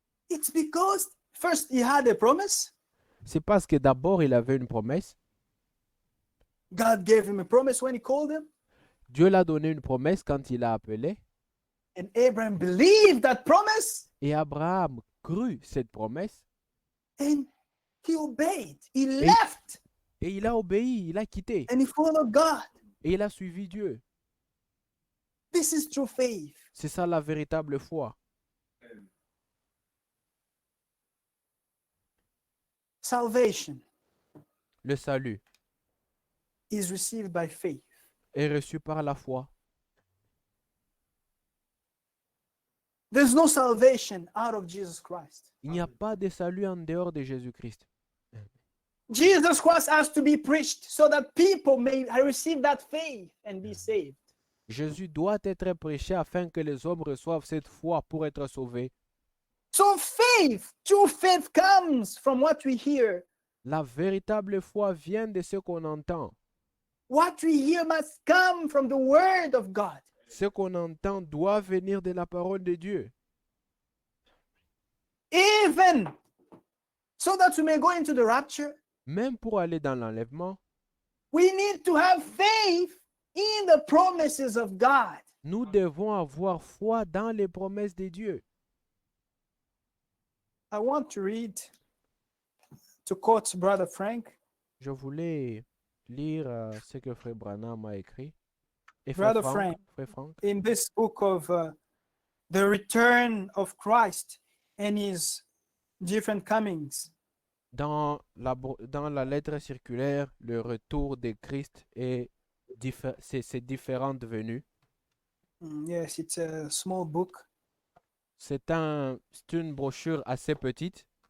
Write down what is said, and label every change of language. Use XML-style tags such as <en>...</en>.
<en>It's because first he had a promise.</en> <fr>C'est parce que d'abord il avait une promesse.</fr> <en>God gave him a promise when he called him.</en> <fr>Dieu l'a donné une promesse quand il l'a appelé.</fr> <en>And Abraham believed that promise</en> <fr>Et Abraham crut cette promesse.</fr> <en>and he obeyed. He</en> <fr>Et,</fr> <en>left</en> <fr>et il a obéi, il a quitté.</fr> <en>and he followed God.</en> <fr>Et il a suivi Dieu.</fr> <en>This is true faith.</en> <fr>C'est ça la véritable foi.</fr> <en>Salvation</en> <fr>Le salut</fr> <en>is received by faith.</en> <fr>est reçu par la foi.</fr> <en>There's no salvation out of Jesus Christ.</en> <fr>Il n'y a pas de salut en dehors de Jésus-Christ.</fr> <en>Jesus Christ has to be preached so that people may receive that faith and be saved.</en> <fr>Jésus doit être prêché afin que les hommes reçoivent cette foi pour être sauvés.</fr> <en>So faith, true faith comes from what we hear.</en> <fr>La véritable foi vient de ce qu'on entend.</fr> <en>What we hear must come from the word of God.</en> <fr>Ce qu'on entend doit venir de la parole de Dieu.</fr> <en>Even so that we may go into the rapture,</en> <fr>Même pour aller dans l'enlèvement,</fr> <en>we need to have faith in the promises of God.</en> <fr>nous devons avoir foi dans les promesses de Dieu.</fr> <en>I want to read, to quote Brother Frank.</en> <fr>Je voulais lire ce que Frère Branham a écrit. Et</fr> <en>Brother Frank.</en> <fr>Frère Frank,</fr> <en>In this book of the return of Christ and his different comings.</en> <fr>dans la lettre circulaire, le retour de Christ et ses différentes venues.</fr> <en>Yes, it's a small book.</en> <fr>C'est une brochure assez petite.</fr>